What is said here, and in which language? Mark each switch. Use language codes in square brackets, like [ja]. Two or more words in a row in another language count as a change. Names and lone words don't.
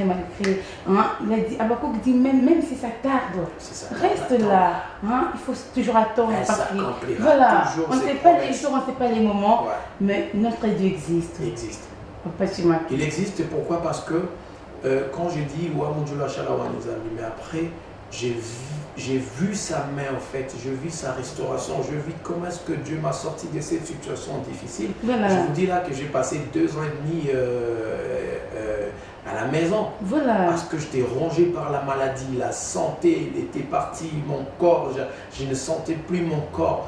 [fr] Hein? Il a dit, Habakkuk dit, même si ça tarde, reste là. Hein? Il faut toujours attendre. Voilà, on ne sait pas les jours, on ne sait pas les moments, mais notre Dieu existe. Il existe. Papa Chima. Il existe, pourquoi? Parce que quand j'ai dit Wamujulu ashala wanizami, mais après, j'ai vu sa main en fait, j'ai vu sa restauration, je vis comment est-ce que Dieu m'a sorti de cette situation difficile. Voilà. Je vous dis là que j'ai passé 2 ans et demi à la maison. Voilà. Parce que j'étais rongé par la maladie, la santé était partie, mon corps, je ne sentais plus mon corps.